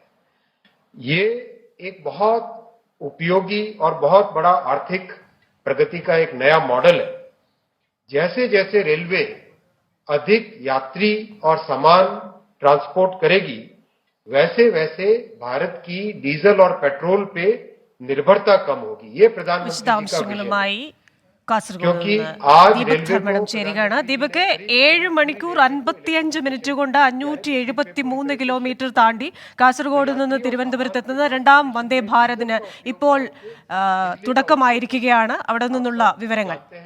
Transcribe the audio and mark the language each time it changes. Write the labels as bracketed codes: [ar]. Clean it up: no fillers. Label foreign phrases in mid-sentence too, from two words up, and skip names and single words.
[hi] ये एक बहुत उपयोगी और बहुत बड़ा आर्थिक प्रगति का एक नया मॉडल है. जैसे जैसे रेलवे अधिक यात्री और सामान ट्रांसपोर्ट करेगी, वैसे वैसे भारत की डीजल और पेट्रोल पे निर्भरता कम होगी. ये प्रधानमंत्री जी का विजन है. [ml] കാസർഗോഡ് ദീപക് ധർമ്മടം ചേരുകയാണ്. ദീപക് 7 മണിക്കൂർ 55 മിനിറ്റ് കൊണ്ട് 573 കിലോമീറ്റർ താണ്ടി കാസർഗോഡ് നിന്ന് തിരുവനന്തപുരത്ത് എത്തുന്ന രണ്ടാം വന്ദേ ഭാരതിന് ഇപ്പോൾ തുടക്കമായിരിക്കുകയാണ്. അവിടെ നിന്നുള്ള വിവരങ്ങൾ.